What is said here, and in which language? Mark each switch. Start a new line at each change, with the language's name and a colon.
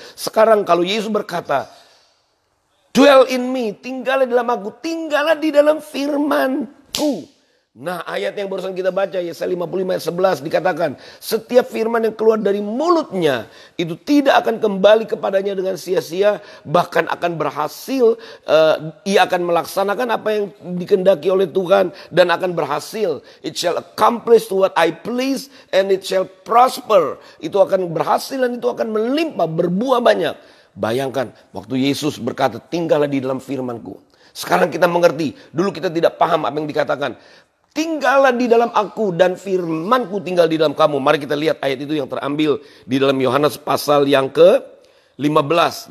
Indonesian: Sekarang kalau Yesus berkata,
English: dwell in me,
Indonesian: tinggallah di dalam aku, tinggallah di dalam firman-Ku. Nah, ayat yang barusan kita baca, Yesaya 55 ayat 11 dikatakan, setiap firman yang keluar dari mulutnya itu tidak akan kembali kepadanya dengan sia-sia, bahkan akan berhasil. Ia akan melaksanakan apa yang dikehendaki oleh Tuhan dan akan berhasil.
English: It shall accomplish what I please and it shall prosper.
Indonesian: Itu akan berhasil dan itu akan melimpah, berbuah banyak. Bayangkan waktu Yesus berkata, tinggallah di dalam firman-Ku. Sekarang kita mengerti, dulu kita tidak paham apa yang dikatakan. Tinggallah di dalam aku dan firman-Ku tinggal di dalam kamu. Mari kita lihat ayat itu yang terambil di dalam Yohanes pasal yang ke-15.